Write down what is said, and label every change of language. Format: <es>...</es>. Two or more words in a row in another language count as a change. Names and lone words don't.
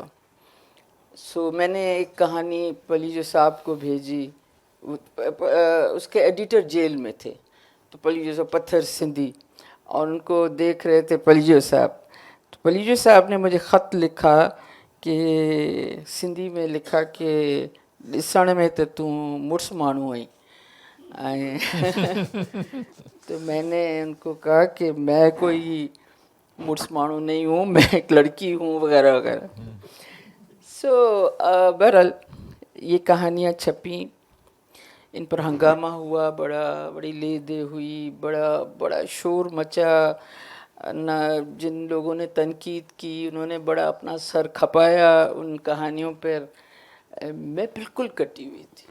<ur>سو میں نے ایک کہانی پلیجو صاحب کو بھیجی. اس کے ایڈیٹر جیل میں تھے تو پلیجو صاحب پتھر سندھی اور ان کو دیکھ رہے تھے پلیجو صاحب. تو پلیجو صاحب نے مجھے خط لکھا کہ سندھی میں لکھا کہ</ur> <sd>ॾिसण में त तूं मुड़ुसु माण्हू आहीं.</sd> <ur>تو میں نے ان کو کہا کہ میں کوئی</ur> <sd>मुड़ुसु माण्हू</sd> <ur>نہیں ہوں، میں ایک لڑکی ہوں وغیرہ وغیرہ. سو بہرحال یہ کہانیاں چھپیں، ان پر ہنگامہ ہوا، بڑی لے دے ہوئی، بڑا شور مچا. نہ جن لوگوں نے تنقید کی انہوں نے بڑا اپنا سر کھپایا ان کہانیوں پر، میں بالکل کٹی ہوئی تھی.</ur>